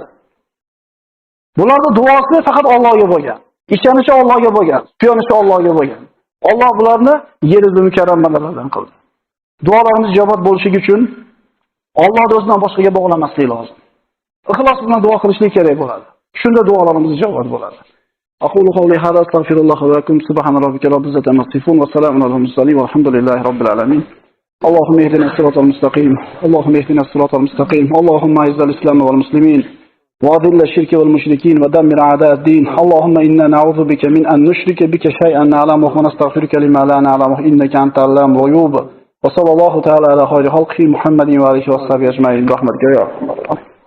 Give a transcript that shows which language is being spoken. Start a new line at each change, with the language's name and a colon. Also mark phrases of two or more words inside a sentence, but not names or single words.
Uzbek: Bularning duosi faqat Allohga bo'lgan. Ishonishi Allohga bo'lgan, suyanishi Allohga bo'lgan. Alloh bularni yer yuzida mukarram bandalardan qildi. Duolarimiz ijobat bo'lishi uchun Allohni o'zidan boshqaga bog'lamaslik lozim. Ixlos bilan duo qilishlik kerak bo'ladi. Shunda duolarimiz ijobat bo'ladi.
Arabic: أقول قولي هذا أستغفر الله و لكم سبحان ربك رب العزة عما يصفون و سلام على المرسلين والحمد لله رب العالمين. اللهم اهدنا الصراط المستقيم اللهم اهدنا الصراط المستقيم اللهم اعز الإسلام والمسلمين وأذل الشرك والمشركين ودمر أعداء الدين اللهم إنا نعوذ بك من أن نشرك بك شيئا نعلمه ونستغفرك لما لا نعلمه إنك أنت علام الغيوب وصلى الله تعالى على خير خلقه محمد وآله وصحبه أجمعين برحمتك يا أرحم الراحمين.